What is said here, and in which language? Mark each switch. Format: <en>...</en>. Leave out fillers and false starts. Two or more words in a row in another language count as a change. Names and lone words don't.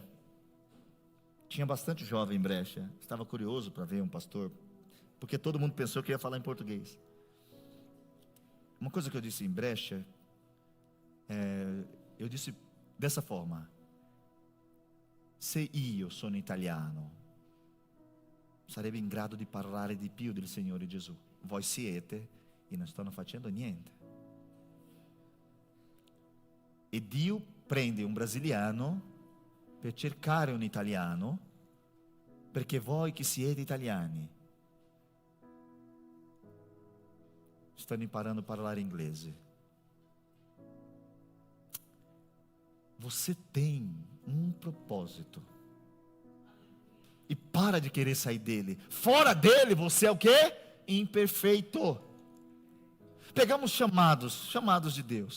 <pt>Tinha bastante jovem em Brecha. Estava curioso para ver um pastor, porque todo mundo pensou que eu ia falar em português. Uma coisa que eu disse em Brecha, eu disse dessa forma:</pt> <it>se io sono italiano, sarebbe in grado di parlare di più del Signore Gesù. Voi siete e non stanno facendo niente. E Dio prende un brasiliano per cercare un italiano, perché voi che siete italiani stanno imparando a parlare inglese.</it> <pt>Você tem um propósito. E para de querer sair dele. Fora dele você é o quê? Imperfeito. Pegamos chamados de Deus.</pt>